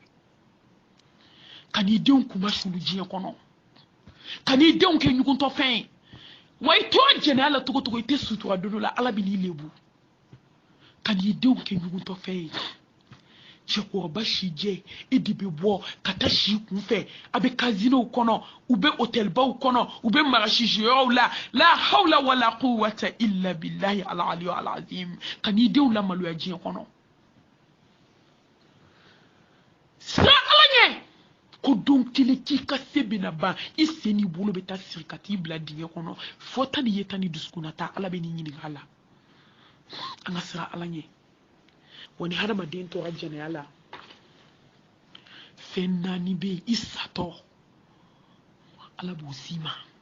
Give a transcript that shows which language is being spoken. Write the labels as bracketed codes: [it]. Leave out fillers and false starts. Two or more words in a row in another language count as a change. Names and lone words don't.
[bm] ka n'i denw kuma sulu diɲɛ kɔnɔ ka n'i denw kɛ ɲuguntɔfɛn ye wa i tora jɛnɛya la togo togo i tɛ sutura don dɔ la ala bɛ n'i lebu ka n'i denw kɛ ɲuguntɔfɛn ye cɛkɔrɔba si jɛ e de bɛ bɔ ka taa si kunfɛ a bɛ kazinow kɔnɔ u bɛ hôtelbaw kɔnɔ u bɛ magasisiyɔrɔw la [ar] حول ولا قوة إلا بالله العلي العظيم [bm] ka n'i denw lamaloya diɲɛ kɔnɔ siran ala ɲɛ ko don kelen k'i ka se bɛna ban i sen n'i bolo bɛ taa siri ka t'i bila dingɛ kɔnɔ fɔ tan ni ye tan ni dusukun ta ala bɛ n'i ɲininka a la an ka siran ala ɲɛ wa ni hadamaden tora jɛnɛya la fɛn naani bɛ yen i satɔ ala b'o s'i ma